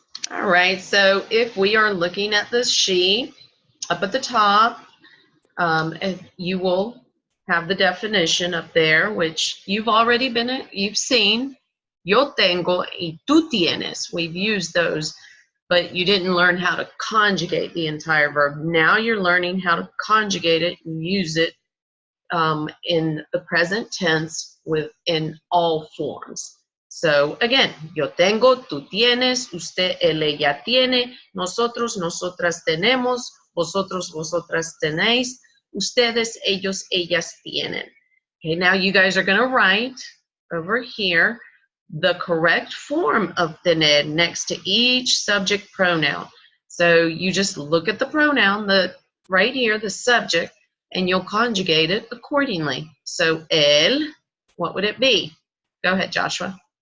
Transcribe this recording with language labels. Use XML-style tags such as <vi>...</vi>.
<en>All right, so if we are looking at this sheet, up at the top, you will have the definition up there, which you've seen.</en> <es>Yo tengo y tú tienes.</es> <en>We've used those, but you didn't learn how to conjugate the entire verb. Now you're learning how to conjugate it and use it in the present tense in all forms. So again,</en> <es>yo tengo, tú tienes, usted, él, ella tiene, nosotros, nosotras tenemos, vosotros, vosotras tenéis, ustedes, ellos, ellas tienen.</es> <en>Okay, now you guys are going to write over here the correct form of tener next to each subject pronoun. So you just look at the pronoun, right here, the subject, and you'll conjugate it accordingly. So él, what would it be? Go ahead, Joshua.</en>